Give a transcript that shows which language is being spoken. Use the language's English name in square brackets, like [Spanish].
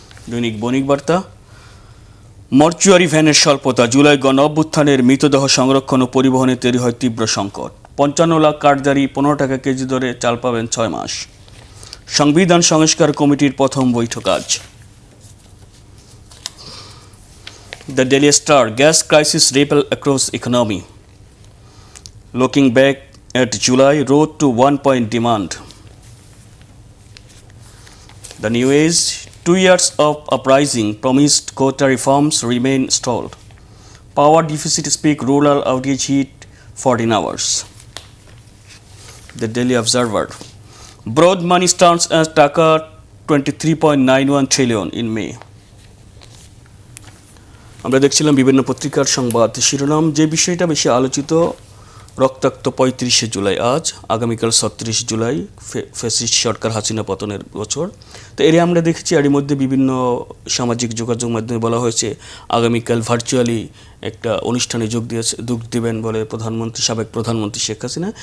[Bangla] দৈনিক বণিক বার্তা, মর্চুয়ারি ভ্যানের স্বল্পতা, জুলাই গণ অভ্যুত্থানের মৃতদেহ সংরক্ষণ ও পরিবহনে তৈরি হয় তীব্র সংকট। ৫৫ লাখ কার্ডধারী ১৫ টাকা কেজি দরে চাল পাবেন ৬ মাস। সংবিধান সংস্কার কমিটির প্রথম বৈঠক আজ। [English] The Daily Star, gas crisis ripple across economy. Looking back at July, road to 1 point demand. The New Age, 2 years of uprising, promised quota reforms remain stalled. Power deficit peak, rural outage hit 14 hours. The Daily Observer, broad money stands as Taka 23.91 trillion in May. [Bangla] আমরা দেখছিলাম বিভিন্ন পত্রিকার সংবাদ শিরোনাম। যে বিষয়টা বেশি আলোচিত, রক্তাক্ত ৩৫শে জুলাই আজ, আগামীকাল ৩৬ জুলাই ফ্যাসিস্ট সরকার হাসিনা পতনের বছর। তো এর আমরা দেখেছি, এর মধ্যে বিভিন্ন সামাজিক যোগাযোগ মাধ্যমে বলা হয়েছে আগামীকাল ভার্চুয়ালি একটা অনুষ্ঠানে যোগ দেবেন বলে সাবেক প্রধানমন্ত্রী শেখ হাসিনা।